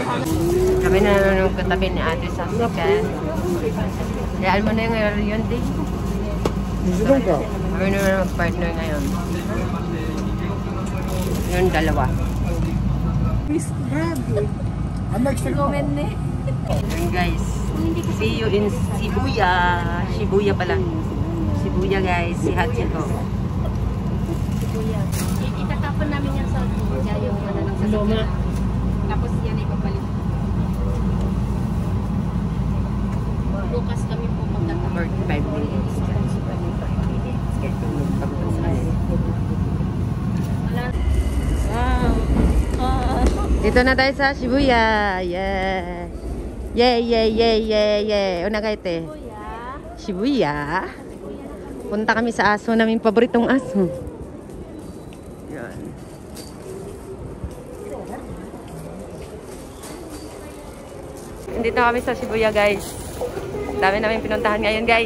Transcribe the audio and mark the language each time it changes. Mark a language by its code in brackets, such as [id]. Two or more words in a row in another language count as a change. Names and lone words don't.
[tl] Kami na nanonood katabi ni Ate Sasikan. Hayaan mo na yung ngayon yun, Day. Kami na mag-partner ngayon. Yung dalawa. Comment na. Yun guys. [en] See you in Shibuya. [tl] Shibuya pala. Shibuya guys. Si Hachiko. Itatapon namin yan sa yung ano ng sasakyan. Tapos yan ay papalit. Bukas kami po magtatapon. 45 minutes guys. 45 minutes. Kaya tulog tapos ay. Dito na tayo sa Shibuya. Yeah. [en] Yeah, yeah, yeah, yeah, yeah. [tl] Una kayo te. Shibuya. Punta kami sa aso namin, paboritong aso. Yan. Dito kami sa Shibuya guys. Dami namin pinuntahan ngayon guys.